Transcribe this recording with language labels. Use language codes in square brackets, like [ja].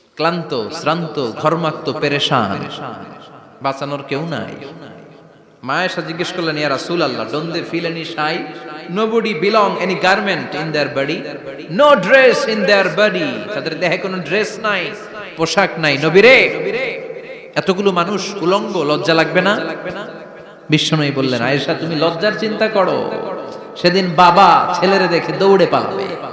[bn] ক্লান্ত, শ্রান্ত, ঘর্মাক্ত, পেরেশান, বাঁচানোর কেউ নাই। মা আয়েশা জিজ্ঞেস করলেন, ইয়া রাসূলুল্লাহ, [en] don't they feel any shy? Nobody belong any garment in their body, no dress in their body. [bn] তাদের দেহে কোনো ড্রেস নাই, পোশাক নাই। নবী রে, এতগুলো মানুষ উলঙ্গ, লজ্জা লাগবে না? বিশ্বনবী বললেন, আয়েশা তুমি লজ্জার চিন্তা করো, সেদিন বাবা ছেলেরে দেখে দৌড়ে পালাবে।